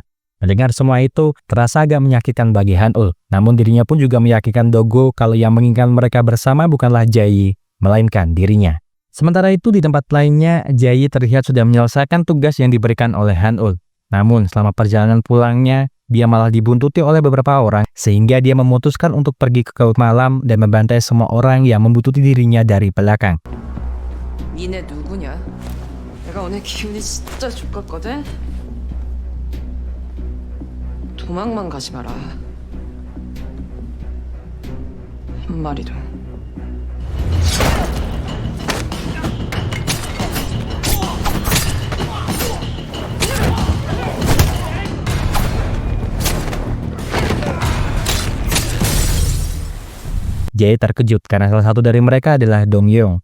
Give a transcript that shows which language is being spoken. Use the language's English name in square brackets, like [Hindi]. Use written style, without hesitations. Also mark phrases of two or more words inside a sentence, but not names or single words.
[Indonesian] Mendengar semua itu terasa agak menyakitkan bagi Han-ul, namun dirinya pun juga meyakinkan Dogo kalau yang menginginkan mereka bersama bukanlah Jae, melainkan dirinya. Sementara itu di tempat lainnya, Jae terlihat sudah menyelesaikan tugas yang diberikan oleh Han-ul. Namun selama perjalanan pulangnya, dia malah dibuntuti oleh beberapa orang sehingga dia memutuskan untuk pergi ke klub malam dan membantai semua orang yang membuntuti dirinya dari belakang. [Korean] 니네 누구냐? 내가 오늘 기분이 진짜 좋았거든? 도망만 가지 마라. 한 마리도. [Indonesian] Jae terkejut karena salah satu dari mereka adalah Dong-yong.